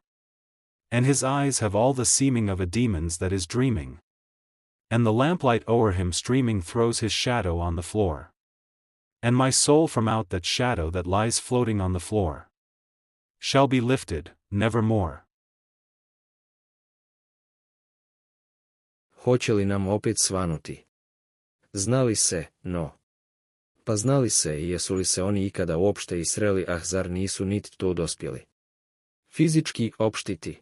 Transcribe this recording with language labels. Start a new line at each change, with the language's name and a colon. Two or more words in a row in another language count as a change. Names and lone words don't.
English: And his eyes have all the seeming of a demon's that is dreaming. And the lamplight o'er him streaming throws his shadow on the floor. And my soul from out that shadow that lies floating on the floor shall be lifted, nevermore.
Serbian: Hoće li nam opet svanuti? Znali se, no. Pa znali se i jesu li se oni ikada uopšte i sreli, ah zar nisu nit to dospjeli? Fizički opštiti.